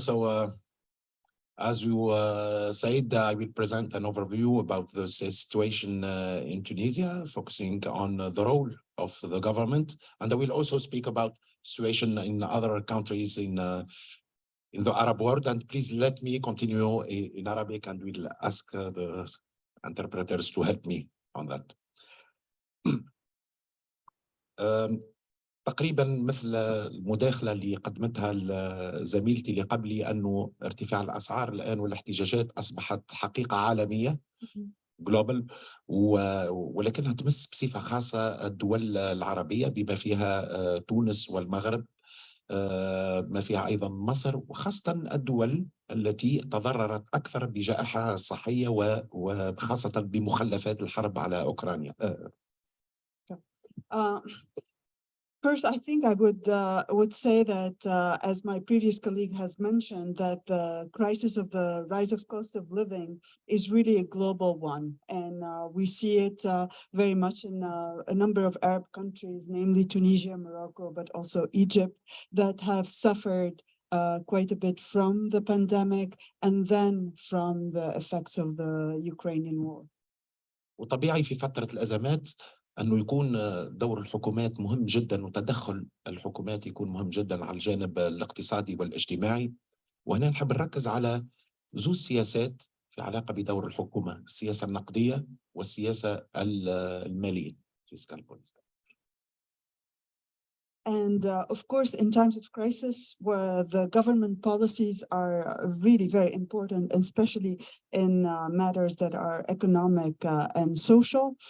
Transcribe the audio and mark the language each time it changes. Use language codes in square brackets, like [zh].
[en] So as you said, I will present an overview about the situation in Tunisia, focusing on the role of the government. And I will also speak about situation in other countries in the Arab world. And please let me continue in Arabic, and we'll ask the interpreters to help me on that. [ar] تقريبا مثل المداخلة اللي قدمتها زميلتي اللي قبلي، أنه ارتفاع الأسعار الآن والاحتجاجات أصبحت حقيقة عالمية جلوبال، ولكنها تمس بصفة خاصة الدول العربية بما فيها تونس والمغرب، ما فيها أيضا مصر، وخاصة الدول التي تضررت أكثر بجائحة الصحية وخاصة بمخلفات الحرب على أوكرانيا. [en] First, I think I would say that, as my previous colleague has mentioned, that the crisis of the rise of cost of living is really a global one. And we see it very much in a number of Arab countries, namely Tunisia, Morocco, but also Egypt, that have suffered quite a bit from the pandemic and then from the effects of the Ukrainian war. [ar] وطبيعي في فترة الأزمات أنه يكون دور الحكومات مهم جدا، وتدخل الحكومات يكون مهم جدا على الجانب الاقتصادي والاجتماعي. وهنا نحب نركز على زوج سياسات في علاقة بدور الحكومة: السياسة النقدية والسياسة المالية fiscal policy. [en] And of course, in times of crisis, where the government policies are really very important, especially in matters that are economic and social.